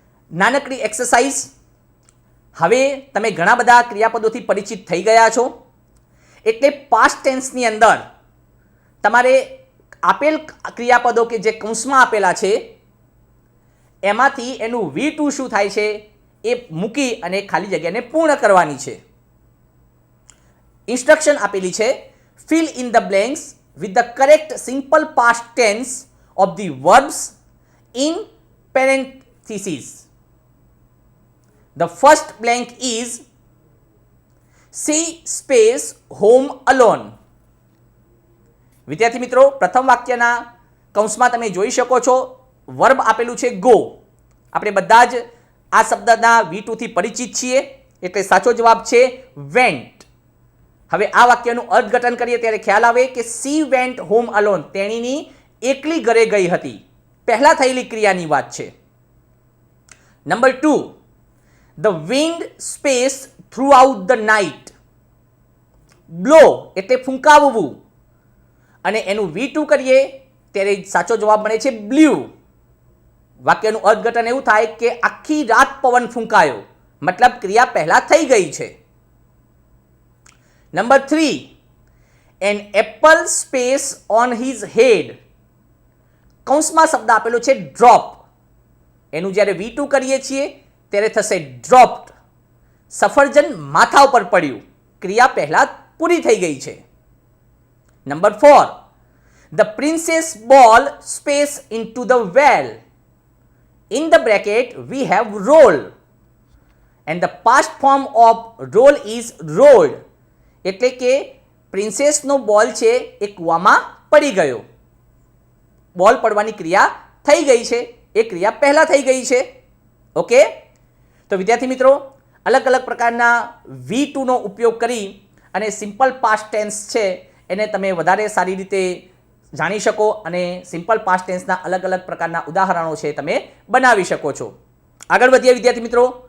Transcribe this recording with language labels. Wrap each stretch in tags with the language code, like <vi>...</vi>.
<gu>નાનકડી એક્સરસાઇઝ. હવે તમે ઘણા બધા ક્રિયાપદોથી પરિચિત થઈ ગયા છો, એટલે પાસ્ટ ટેન્સની અંદર તમારે આપેલ ક્રિયાપદો કે જે કૌંસમાં આપેલા છે એમાંથી એનું V2 શું થાય છે એ મૂકી અને ખાલી જગ્યાને પૂર્ણ કરવાની છે. ઇન્સ્ટ્રક્શન આપેલી છે.</gu> <en>Fill in the blanks with the correct simple past tense of the verbs in parenthesis. The first blank is see space home alone.</en> <gu>વિદ્યાર્થી મિત્રો, પ્રથમ વાક્યના કૌંસમાં તમે જોઈ શકો છો વર્બ આપેલું છે ગો. આપણે બધા જ આ શબ્દના V2 થી પરિચિત છીએ, એટલે સાચો જવાબ છે વેન્ટ. હવે આ વાક્યનું અર્થઘટન કરીએ ત્યારે ખ્યાલ આવે કે</gu> <en>she went home alone,</en> <gu>તેણીની એકલી ઘરે ગઈ હતી. પહેલા થયેલી ક્રિયાની વાત છે.</gu> <en>Number 2, the wind space throughout the night.</en> <gu>blow એટલે ફૂંકાવવું, અને એનું V2 કરીએ ત્યારે સાચો જવાબ મળે છે બ્લ્યુ. વાક્યનું અર્થઘટન એવું થાય કે આખી રાત પવન ફૂંકાયો, મતલબ ક્રિયા પહેલા થઈ ગઈ છે.</gu> <en>Number 3, an apple space on his head.</en> <gu>કૌંસમાં શબ્દ આપેલો છે ડ્રોપ, એનું જ્યારે V2 કરીએ છીએ ત્યારે થશે ડ્રોપ્ડ. સફરજન માથા ઉપર પડ્યું, ક્રિયા પહેલા પૂરી થઈ ગઈ છે.</gu> <en>Number 4, the princess ball space into the well. In the bracket we have roll and the past form of roll is rolled.</en> <gu>એટલે કે પ્રિન્સેસનો બોલ છે એ કૂવામાં પડી ગયો. બોલ પડવાની ક્રિયા થઈ ગઈ છે, એ ક્રિયા પહેલા થઈ ગઈ છે. ઓકે, તો વિદ્યાર્થી મિત્રો, અલગ અલગ પ્રકારના V2 નો ઉપયોગ કરી અને સિમ્પલ પાસ્ટ ટેન્સ છે એને તમે વધારે સારી રીતે જાણી શકો અને સિમ્પલ પાસ્ટ ટેન્સના અલગ અલગ પ્રકારના ઉદાહરણો છે તમે બનાવી શકો છો. આગળ વધીએ વિદ્યાર્થી મિત્રો.</gu>